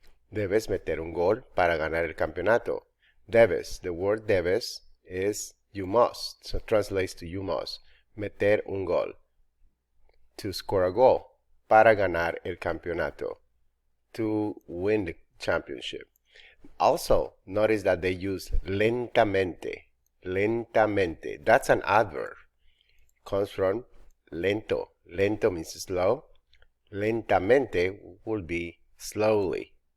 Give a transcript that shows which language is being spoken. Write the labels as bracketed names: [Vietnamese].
[Spanish] Debes meter un gol para ganar el campeonato. Debes. [English] The word debes is you must. So translates to you must. [Spanish] Meter un gol. [English] To score a goal. [Spanish] Para ganar el campeonato. [English] To win the championship. Also, notice that they use lentamente. Lentamente. That's an adverb. Comes from lento. Lento means slow. Lentamente will be slowly.